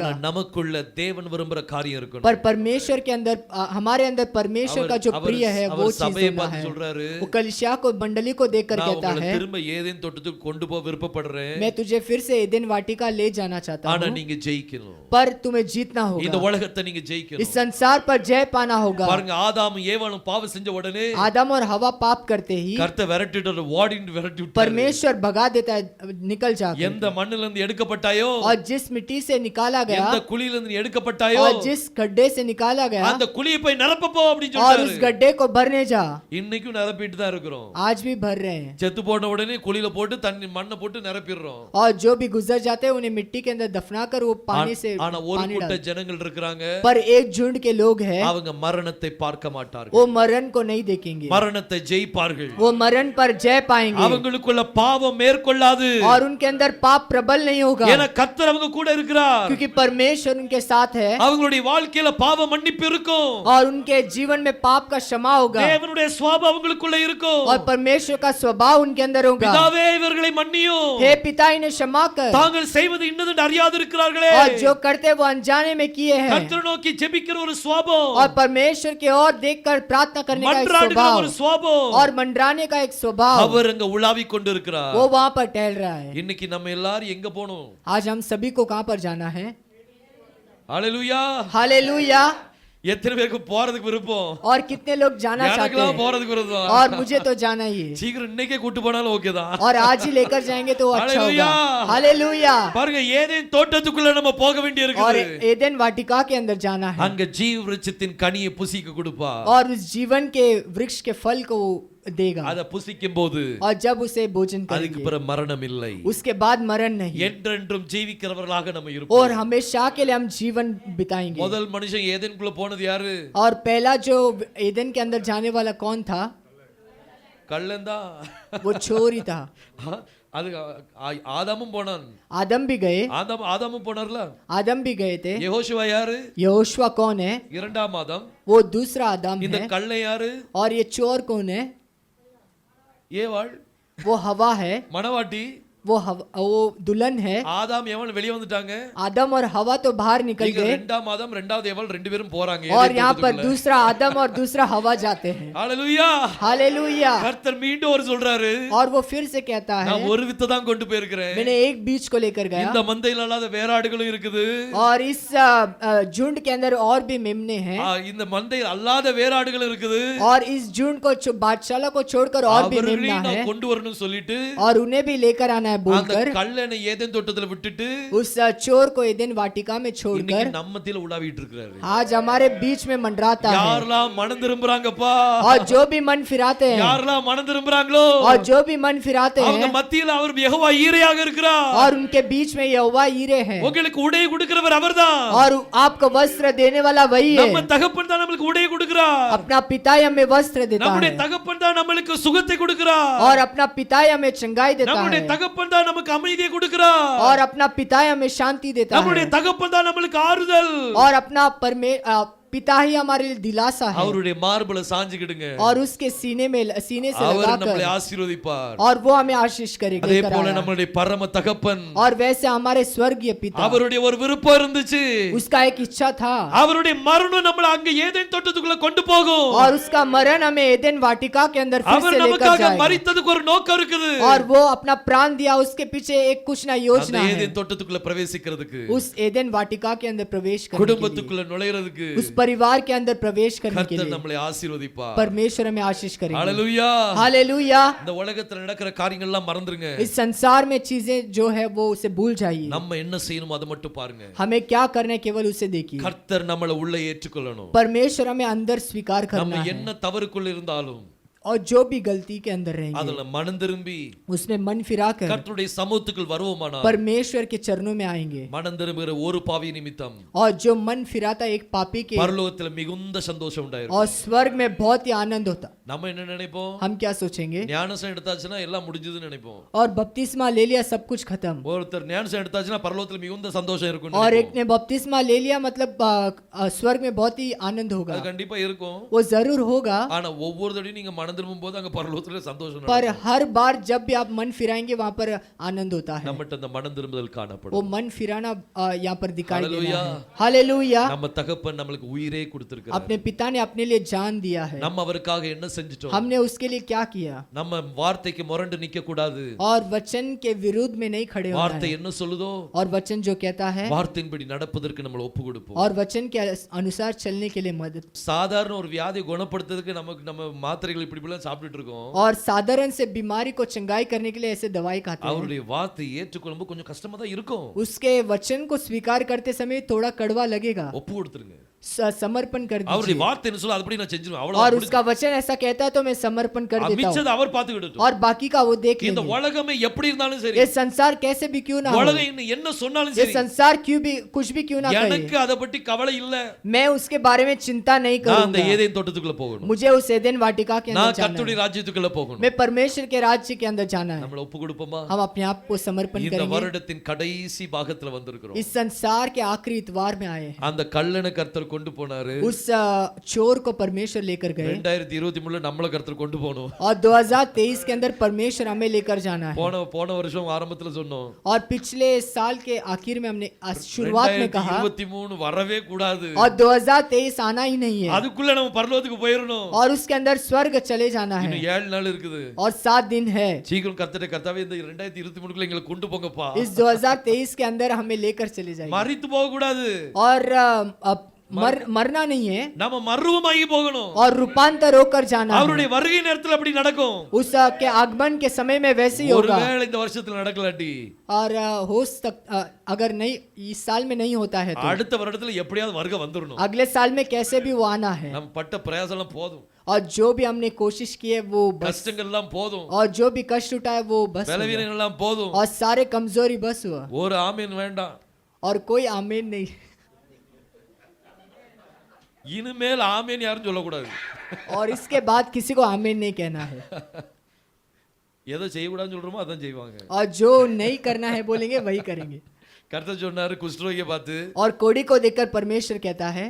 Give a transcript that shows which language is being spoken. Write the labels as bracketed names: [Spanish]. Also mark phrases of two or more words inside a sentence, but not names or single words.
[Tamil] ஆனா நமக்குள்ள தேவன் விரும்புற காரியம் இருக்கணும். [Hindi] पर परमेश्वर के अंदर हमारे अंदर परमेश्वर का जो प्रिय है वो चीज होना है. वो कलीसिया को मंडली को देखकर कहता है [Tamil] திரும்ப ஏதேன் தோட்டத்துக்கு கொண்டு போக விருப்பப்படுறேன். [Hindi] मैं तुझे फिर से एदेन वाटिका ले जाना चाहता [Tamil] ஆனா [Hindi] हूं. [Tamil] நீங்க ஜெயிக்கணும். [Hindi] पर तुम्हें जीतना [Tamil] இந்த [Hindi] होगा. [Tamil] உலகத்தை நீங்க ஜெயிக்கணும். [Hindi] इस संसार पर जय पाना होगा. [Tamil] பாருங்க ஆதாம் ஏவாளும் பாவம் செஞ்ச உடனே [Hindi] आदम और हवा पाप करते ही [Tamil] கர்த்தர் விரட்டிட்டு ஓடிட்டு விரட்டி விட்டார். [Hindi] परमेश्वर भगा देता है, निकल जाकर. [Tamil] எந்த மண்ணில இருந்து எடுக்கப்பட்டாயோ [Hindi] और जिस मिट्टी से निकाला गया [Tamil] எந்த குழியில இருந்து எடுக்கப்பட்டாயோ [Hindi] और जिस गड्ढे से निकाला गया [Tamil] அந்த குழியை போய் நிரப்ப போ அப்படி [Hindi] और उस [Tamil] சொல்றாரு. [Hindi] गड्ढे को भरने जा. [Tamil] இன்னைக்கும் நிரப்பிட்டு தான் இருக்கிறோம். [Hindi] आज भी भर रहे हैं. [Tamil] செத்து போன உடனே குழியில போட்டு தண்ணி மண்ணை போட்டு நிரப்பிடுறோம். [Hindi] और जो भी गुजर जाते हैं उन्हें मिट्टी के अंदर दफनाकर वो पानी से [Tamil] ஆனா ஒரு [Hindi] पानी [Tamil] கூட்ட [Hindi] डाल. [Tamil] ஜனங்கள் இருக்காங்க, [Hindi] पर एक झुंड के लोग हैं [Tamil] அவங்க மரணத்தை பார்க்க மாட்டார்கள். [Hindi] वो मरण को नहीं देखेंगे. [Tamil] மரணத்தை ஜெயிப்பார்கள். [Hindi] वो मरण पर जय पाएंगे [Tamil] அவங்களுக்குள்ள பாவம் மேற்கொள்ளாது. [Hindi] और उनके अंदर पाप प्रबल नहीं होगा [Tamil] ஏன்னா கர்த்தர் அவங்க கூட இருக்கிறார். [Hindi] क्योंकि परमेश्वर उनके साथ है [Tamil] அவங்களுடைய வாழ்க்கையில பாவ மன்னிப்பு இருக்கும். [Hindi] और उनके जीवन में पाप का क्षमा होगा [Tamil] தேவனுடைய சுபாவம் அவங்களுக்குள்ள இருக்கும். [Hindi] और परमेश्वर का स्वभाव उनके अंदर होगा. [Tamil] பிதாவே இவர்களை மன்னியும், [Hindi] हे पिता इन्हें क्षमा कर. [Tamil] தாங்கள் செய்வது இன்னதென்று அறியாது இருக்கிறார்களே. [Hindi] और जो करते वो अनजाने में किए हैं. [Tamil] கர்த்தரை நோக்கி ஜெபிக்கிற ஒரு சுபாவம், [Hindi] और परमेश्वर की ओर देखकर प्रार्थना करने का एक [Tamil] மன்றாடுகிற ஒரு [Hindi] स्वभाव [Tamil] சுபாவம், [Hindi] और मंडराने का एक स्वभाव [Tamil] அவர் அங்க உலாவிக் கொண்டிருக்கிறார். [Hindi] वो वहां पर टहल रहा है. [Tamil] இன்னைக்கு நம்ம எல்லாரும் எங்க போணும்? [Hindi] आज हम सभी को कहां पर जाना है? [Tamil] ஹalleluya. [Hindi] हालेलुया. [Tamil] எத்தனை பேருக்கு போறதுக்கு விருப்பம்? [Hindi] और कितने लोग जाना चाहते [Tamil] எனக்குலாம் [Hindi] हैं? [Tamil] போறதுக்கு விருப்பம். [Hindi] और मुझे तो जाना ही है. [Tamil] சீக்கிரம் இன்னைக்கே கூட்டி போனாலும் ஓகே தான். [Hindi] और आज ही लेकर जाएंगे तो अच्छा होगा. हालेलुया. हालेलुया. [Tamil] பாருங்க ஏதேன் தோட்டத்துக்குள்ள நம்ம போக வேண்டி [Hindi] और [Tamil] இருக்குது. [Hindi] एदेन वाटिका के अंदर जाना है [Tamil] அங்க ஜீவ விருட்சத்தின் கனியை புசிக்க கொடுப்பா. [Hindi] और उस जीवन के वृक्ष के फल को देगा. [Tamil] அத புசிக்கும் போது [Hindi] और जब उसे भोजन [Tamil] அதுக்கு [Hindi] करेंगे [Tamil] பிறகு மரணம் இல்லை. [Hindi] उसके बाद मरण नहीं [Tamil] என்றென்றும் ஜீவிக்கிறவர்களாக நம்ம இருப்போம். [Hindi] और हमेशा के लिए हम जीवन बिताएंगे. [Tamil] முதல் மனுஷன் ஏதேனுக்குள்ள போனது யாரு? [Hindi] और पहला जो एदेन के अंदर जाने वाला कौन था? [Tamil] கள்ளந்தா. [Hindi] वो चोर ही था. [Tamil] அது ஆதாமும் போனான். [Hindi] आदम भी गए. [Tamil] ஆதாமும் போனார்ல. [Hindi] आदम भी गए थे. [Tamil] யெகோஷுவா யாரு? [Hindi] यहोशुआ कौन है? [Tamil] இரண்டாம் ஆதாம். [Hindi] वो दूसरा आदम [Tamil] இந்த [Hindi] है. [Tamil] கள்ளை யாரு? [Hindi] और ये चोर कौन है? [Tamil] ஏவாள். [Hindi] वो हवा है. [Tamil] மணவாட்டி. [Hindi] वो दुल्हन है. [Tamil] ஆதாம் ஏவாள் வெளிய வந்துட்டாங்க. [Hindi] आदम और हवा तो बाहर निकल [Tamil] இங்க [Hindi] गए. [Tamil] இரண்டாம் ஆதாம் இரண்டாவது ஏவாள் ரெண்டு பேரும் போறாங்க. [Hindi] और यहाँ पर दूसरा आदम और दूसरा हवा जाते हैं. [Tamil] ஹalleluya. [Hindi] हालेलुया. [Tamil] கர்த்தர் மீண்டும் ஒரு சொல்றாரு, [Hindi] और वो फिर से कहता है [Tamil] நான் ஒரு வித்தை தான் கொண்டு போயிருக்கிறேன். [Hindi] मैंने एक बीज को लेकर गया. [Tamil] இந்த மந்தையில அல்லாத வேற ஆடுகளும் இருக்குது. [Hindi] और इस झुंड के अंदर और भी मेमने हैं. [Tamil] இந்த மந்தையில் அல்லாத வேற ஆடுகளும் இருக்குது. [Hindi] और इस झुंड को बादशाह को छोड़कर और भी मेमना [Tamil] அவர்களையும் [Hindi] है. [Tamil] நான் கொண்டு வரணும்னு சொல்லிட்டு [Hindi] और उन्हें भी लेकर आना है [Tamil] அந்த [Hindi] बोलकर [Tamil] கள்ளனை ஏதேன் தோட்டத்துல விட்டுட்டு [Hindi] उस चोर को एदेन वाटिका में छोड़कर [Tamil] இன்னைக்கு நம்ம மத்தியில உலாவிட்டு இருக்காரு. [Hindi] आज हमारे बीच में मंडराता है. [Tamil] யாரெல்லாம் மனம் திரும்புறாங்கப்பா, [Hindi] और जो भी मन फिराते हैं [Tamil] யாரெல்லாம் மனம் திரும்புறாங்களோ [Hindi] और जो भी मन फिराते [Tamil] அவங்க [Hindi] हैं [Tamil] மத்தியில அவர் யெகோவா ஈரையாக இருக்கிறார். [Hindi] और उनके बीच में यहोवा ईरे हैं. [Tamil] உங்களுக்கு உடை கொடுக்கிறவர் அவர்தான். [Hindi] और आपको वस्त्र देने वाला वही है. [Tamil] நம்ம தகப்பன் தான் நமக்கு உடை கொடுக்கிறார். [Hindi] अपना पिता ही हमें वस्त्र देता [Tamil] நம்முடைய [Hindi] है. [Tamil] தகப்பன் தான் நமக்கு சுகத்தை கொடுக்கிறார். [Hindi] और अपना पिता ही हमें चंगाई देता [Tamil] நம்முடைய [Hindi] है. [Tamil] தகப்பன் தான் நமக்கு அமைதியை கொடுக்கிறார். [Hindi] और अपना पिता ही हमें शांति देता [Tamil] நம்முடைய [Hindi] है. [Tamil] தகப்பன் தான் நமக்கு ஆறுதல். [Hindi] और अपना पिता ही हमारे लिए दिलासा है. [Tamil] அவருடைய மார்பல சாஞ்சிக்கிடுங்க. [Hindi] और उसके सीने से [Tamil] அவர் நம்மளை [Hindi] लगाकर [Tamil] ஆசீர்வதிப்பார். [Hindi] और वो हमें आशीष करेगा. [Tamil] அதே போல நம்மளுடைய பரம தகப்பன், [Hindi] और वैसे हमारे स्वर्गीय पिता, [Tamil] அவருடைய ஒரு விருப்பம் இருந்துச்சு. [Hindi] उसका एक इच्छा था. [Tamil] அவருடைய மரணம் நம்மளை அங்க ஏதேன் தோட்டத்துக்குள்ள கொண்டு போகும். [Hindi] और उसका मरण हमें एदेन वाटिका के अंदर फिर [Tamil] அவர் [Hindi] से लेकर [Tamil] நமக்காக [Hindi] जाएगा. [Tamil] மரித்ததுக்கு ஒரு நோக்கம் இருக்குது. [Hindi] और वो अपना प्राण दिया, उसके पीछे एक कुछ ना योजना [Tamil] அந்த [Hindi] है. [Tamil] ஏதேன் தோட்டத்துக்குள்ள பிரவேசிக்கிறதுக்கு, [Hindi] उस एदेन वाटिका के अंदर प्रवेश करने के लिए, [Tamil] குடும்பத்துக்குள்ள நுழையிறதுக்கு [Hindi] उस परिवार के अंदर प्रवेश करने के [Tamil] கர்த்தர் [Hindi] लिए [Tamil] நம்மளை ஆசீர்வதிப்பார். [Hindi] परमेश्वर हमें आशीष करेगा. [Tamil] ஹalleluya. [Hindi] हालेलुया. [Tamil] இந்த உலகத்துல நடக்கிற காரியங்கள் எல்லாம் மறந்துருங்க. [Hindi] इस संसार में चीजें जो है वो उसे भूल जाइए. [Tamil] நம்ம என்ன செய்யணும் அதை மட்டும் பாருங்க. [Hindi] हमें क्या करना है केवल उसे देखिए. [Tamil] கர்த்தர் நம்மளை உள்ள ஏற்றுக்கொள்ளணும். [Hindi] परमेश्वर हमें अंदर स्वीकार [Tamil] நம்ம [Hindi] करना है. [Tamil] என்ன தவறுக்குள்ள இருந்தாலும் [Hindi] और जो भी गलती के अंदर रहेंगे [Tamil] அதுல மனம் திரும்பி [Hindi] उसमें मन फिराकर [Tamil] கர்த்தருடைய சமூகத்துக்குள் வருவோமானால் [Hindi] परमेश्वर के चरणों में आएंगे [Tamil] மனம் திரும்புகிற ஒரு பாவி நிமித்தம் [Hindi] और जो मन फिराता एक पापी के [Tamil] பரலோகத்துல மிகுந்த சந்தோஷம் உண்டாயிருக்கும். [Hindi] और स्वर्ग में बहुत ही आनंद होता. [Tamil] நம்ம என்ன நினைப்போம்? [Hindi] हम क्या सोचेंगे? [Tamil] ஞானஸ்நானம் எடுத்தாச்சுன்னா எல்லாம் முடிஞ்சதுன்னு நினைப்போம். [Hindi] और बपतिस्मा ले लिया सब कुछ खत्म. [Tamil] ஒருத்தர் ஞானஸ்நானம் எடுத்தாச்சுன்னா பரலோகத்துல மிகுந்த சந்தோஷம் இருக்கும். [Hindi] और एक ने बपतिस्मा ले लिया मतलब स्वर्ग में बहुत ही आनंद होगा. [Tamil] அது கண்டிப்பா இருக்கும். [Hindi] वो जरूर होगा. [Tamil] ஆனா ஒவ்வொரு தடவையும் நீங்க மனம் திரும்பும்போது அங்க பரலோகத்துல சந்தோஷம் [Hindi] पर [Tamil] நடக்கும். [Hindi] हर बार जब भी आप मन फिराएंगे वहां पर आनंद होता है. [Tamil] நம்மட்ட அந்த மனம் திரும்புதல் காணப்படும். [Hindi] वो मन फिराना यहाँ पर दिखाई देता हालेलुया. है. हालेलुया. [Tamil] நம்ம தகப்பன் நமக்கு உயிரே கொடுத்திருக்கிறார். [Hindi] अपने पिता ने अपने लिए जान दिया है. [Tamil] நம்ம அவருக்காக என்ன செஞ்சிட்டோம்? [Hindi] हमने उसके लिए क्या किया? [Tamil] நம்ம வார்த்தைக்கு முரண்டு நிக்க கூடாது. [Hindi] और वचन के विरुद्ध में नहीं खड़े होना [Tamil] வார்த்தை [Hindi] है. [Tamil] என்ன சொல்லுதோ [Hindi] और वचन जो कहता है [Tamil] வார்த்தையின்படி நடப்பதற்கு நம்மள ஒப்பு கொடுப்போம். [Hindi] और वचन के अनुसार चलने के लिए मदद. [Tamil] சாதாரண ஒரு வியாதியை குணப்படுத்துறதுக்கு நம்ம மாத்திரைகள் இப்படிலாம் சாப்பிட்டுட்டு இருக்கோம். [Hindi] और साधारण से बीमारी को चंगाई करने के लिए ऐसे दवाई खाते हैं. [Tamil] அவருடைய வார்த்தையை ஏற்றுக்கொள்ளும்போது கொஞ்சம் கஷ்டமா தான் இருக்கும். [Hindi] उसके वचन को स्वीकार करते समय थोड़ा कड़वा लगेगा. [Tamil] ஒப்பு கொடுத்துருங்க. [Hindi] समर्पण कर [Tamil] அவருடைய [Hindi] दीजिए. [Tamil] வார்த்தை என்ன சொல்ல அதுபடி நான் செஞ்சிருவேன். [Hindi] और [Tamil] அவ்வளவு. [Hindi] उसका वचन ऐसा कहता है तो मैं समर्पण कर देता हूँ. [Tamil] மிச்சத்தை அவர் பாத்துக்கிட்டோம். [Hindi] और बाकी का वो देख [Tamil] இந்த [Hindi] लेंगे. [Tamil] உலகமே எப்படி இருந்தாலும் சரி. [Hindi] ये संसार कैसे भी क्यों ना हो, [Tamil] உலகம் என்ன சொன்னாலும் [Hindi] ये [Tamil] சரி. [Hindi] संसार क्यों भी कुछ भी क्यों ना [Tamil] எனக்கு [Hindi] कहे, [Tamil] அத பத்தி கவலை இல்ல. [Hindi] मैं उसके बारे में चिंता नहीं [Tamil] நான் அந்த [Hindi] करूंगा. [Tamil] ஏதேன் தோட்டத்துக்குள்ள போகணும். [Hindi] मुझे उस एदेन वाटिका के [Tamil] நான் [Hindi] अंदर जाना [Tamil] கர்த்தருடைய [Hindi] है. [Tamil] ராஜ்யத்துக்குள்ள போகணும். [Hindi] मैं परमेश्वर के राज्य के अंदर जाना है. [Tamil] நம்மள ஒப்பு கொடுப்போமா? [Hindi] हम अपने आप को समर्पण [Tamil] இந்த [Hindi] करेंगे. [Tamil] வருடத்தின் கடைசி பாகத்துல வந்திருக்கிறோம். [Hindi] इस संसार के आखिरी इतवार में आए हैं. [Tamil] அந்த கள்ளனை கர்த்தர் கொண்டு போனாரு. [Hindi] उस चोर को परमेश्वर लेकर गए [Tamil] 2023 நம்மள கர்த்தர் கொண்டு போணும். [Hindi] और 2023 के अंदर परमेश्वर हमें लेकर जाना है. [Tamil] போன வருஷம் ஆரம்பத்துல சொன்னோம். [Hindi] और पिछले साल के आखिर में हमने शुरुआत में कहा [Tamil] 2023 வரவே கூடாது. [Hindi] और 2023 आना ही नहीं है. [Tamil] அதுக்குள்ள நம்ம பரலோகத்துக்கு போயிரணும். [Hindi] और उसके अंदर स्वर्ग चले जाना है. [Tamil] இன்னும் 7 நாள் இருக்குது. [Hindi] और 7 दिन है. [Tamil] சீக்கிரம் கர்த்தாவே இந்த 2023 எங்களை கொண்டு போங்கப்பா. [Hindi] इस 2023 के अंदर हमें लेकर चले जाइए. [Tamil] மரித்து போக கூடாது. [Hindi] और मरना नहीं है. [Tamil] நாம மறுரூபமாகி போகணும். [Hindi] और रूपांतर होकर जाना है. [Tamil] அவருடைய வருகை நேரத்துல அப்படி நடக்கும். [Hindi] उसके आगमन के समय में वैसे ही होगा. [Tamil] ஒருவேளை இந்த வருஷத்துல நடக்கலாட்டி [Hindi] और हो सकता अगर नहीं इस साल में नहीं होता है तो [Tamil] அடுத்த வருடத்துல எப்படியாவது வருகை வந்துறணும். [Hindi] अगले साल में कैसे भी वो आना है. [Tamil] நம்ம பட்ட பிரயாசம் எல்லாம் போதும். [Hindi] और जो भी हमने कोशिश की है वो बस. [Tamil] கஷ்டங்கள் எல்லாம் போதும். [Hindi] और जो भी कष्ट उठाए वो बस हो गया. [Tamil] பலவீனங்கள் எல்லாம் போதும். [Hindi] और सारे कमजोरी बस हुआ. [Tamil] ஒரு ஆமென் வேண்டாம். [Hindi] और कोई आमीन नहीं. [Tamil] இனிமேல் ஆமென் யாரும் சொல்லக்கூடாது. [Hindi] और इसके बाद किसी को आमीन नहीं कहना है. [Tamil] எதை செய்யக்கூடாதுன்னு சொல்றோமோ அதான் செய்வாங்க. [Hindi] और जो नहीं करना है बोलेंगे वही करेंगे. [Tamil] கர்த்தர் சொன்னாரு குஷ்டரோகியை பார்த்து, [Hindi] और कोड़ी को देखकर परमेश्वर कहता है